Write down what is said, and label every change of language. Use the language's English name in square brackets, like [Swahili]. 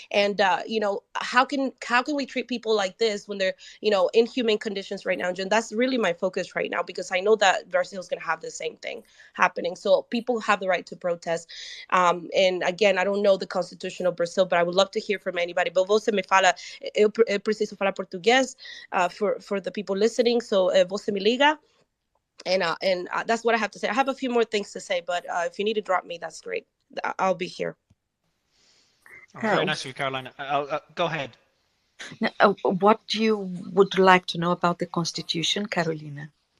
[English] And, how can we treat people like this when they're, inhumane conditions right now? And that's really my focus right now, because I know that Brazil is going to have the same thing happening. So people have the right to protest. And again, I don't know the constitution of Brazil, but I would love to hear from anybody. [Portuguese] But você me fala, eu preciso falar português [English] for the people listening. [Portuguese] So você me liga. [English] And that's what I have to say. I have a few more things to say, but if you need to drop me, that's great. I'll be here. Oh, very nice of you, Carolina. Go ahead. What you would like to know about the Constitution, Carolina?